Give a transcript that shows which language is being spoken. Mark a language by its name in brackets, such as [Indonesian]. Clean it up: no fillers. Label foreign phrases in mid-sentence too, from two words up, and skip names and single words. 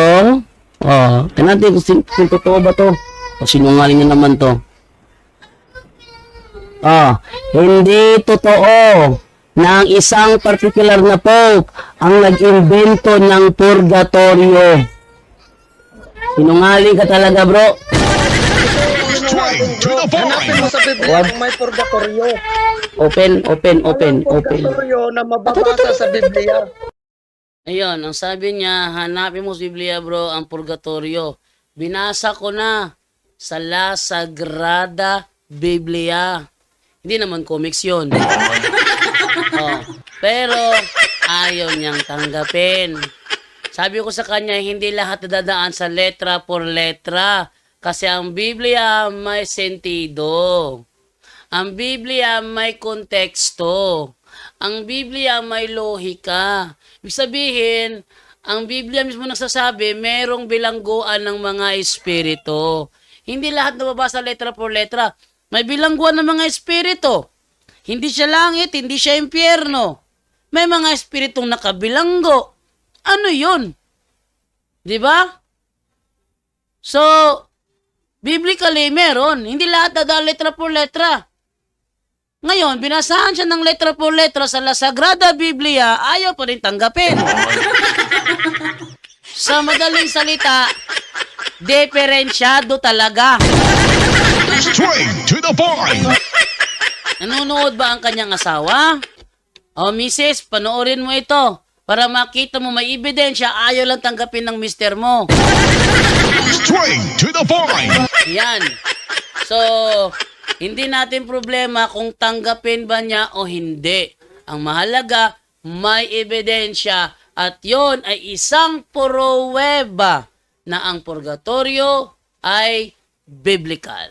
[Filipino] Tingnan natin kung totoo ba to. Sinungaling na naman to. Hindi totoo na ang isang particular na Pope ang nag-imbento ng purgatorio. Sinungaling ka talaga, bro. [English] Straight to the [Filipino] Hanapin mo [English] point. [Filipino] sa Biblia kung may purgatorio. Open. Purgatorio na mababasa sa Biblia. Ayun, ang sabi niya, hanapin mo sa Biblia, bro, ang purgatorio. Binasa ko na. sa La Sagrada Biblia. Hindi naman comics yun. Oh, pero ayaw niyang tanggapin. Sabi ko sa kanya, hindi lahat dadaan sa [Spanish] letra por letra. [Filipino] Kasi ang Biblia may sentido. Ang Biblia may konteksto. Ang Biblia may lohika. Ibig sabihin, ang Biblia mismo nagsasabi, merong bilangguan ng mga espiritu. Hindi lahat nababasa [Spanish] letra por letra. [Filipino] May bilangguan ng mga espiritu. Hindi siya langit, hindi siya impyerno. May mga espiritong nakabilanggo. Ano yun? Di ba? [English] So, biblically, [Filipino] meron. Hindi lahat dadaan [Spanish] letra por letra. [Filipino] Ngayon, binasahan siya ng [Spanish] letra por letra [Filipino] sa La Sagrada Biblia, ayaw pa rin tanggapin. Sa madaling salita, diferensyado talaga. [English] Straight to the point. [Filipino] Nanonood ba ang kanyang asawa? O, misis, panoorin mo ito. Para makita mo may ebidensya, ayaw lang tanggapin ng mister mo. [English] Straight to the point. [Filipino] Yan. So, hindi natin problema kung tanggapin ba niya o hindi. Ang mahalaga, may ebidensya at yon ay isang pruweba na ang purgatorio ay biblical.